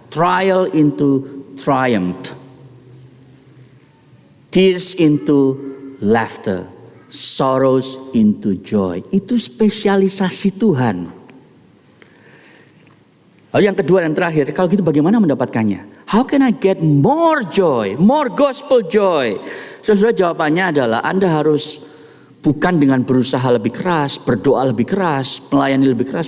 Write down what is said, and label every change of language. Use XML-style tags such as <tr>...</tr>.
<en>Trial into triumph. Tears into laughter. Sorrows into joy.</en> <id>Itu spesialisasi Tuhan. Lalu yang kedua dan terakhir, kalau gitu bagaimana mendapatkannya?</id> <en>How can I get more joy, more gospel joy?</en> <id>Saudara, jawabannya adalah Anda harus bukan dengan berusaha lebih keras, berdoa lebih keras, melayani lebih keras.</id>